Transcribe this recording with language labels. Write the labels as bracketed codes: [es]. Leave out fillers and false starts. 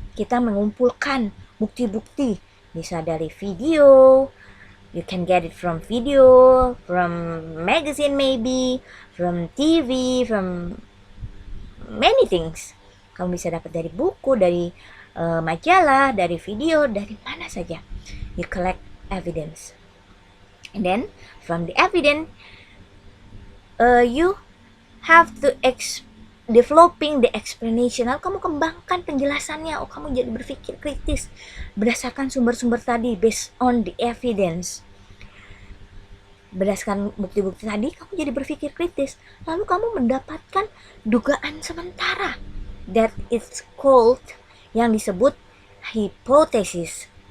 [id] Kita mengumpulkan bukti-bukti, bisa dari video, [en] you can get it from video, from magazine maybe, from TV, from many things. [id] Kamu bisa dapat dari buku, dari majalah, dari video, dari mana saja. [en] You collect evidence. And then from the evidence, you have to developing the explanation. [id] Lalu kamu kembangkan penjelasannya. Kamu jadi berpikir kritis berdasarkan sumber-sumber tadi, [en] based on the evidence. [id] Berdasarkan bukti-bukti tadi, kamu jadi berpikir kritis. Lalu kamu mendapatkan dugaan sementara. [en] That is called, [id] yang disebut hipotesis.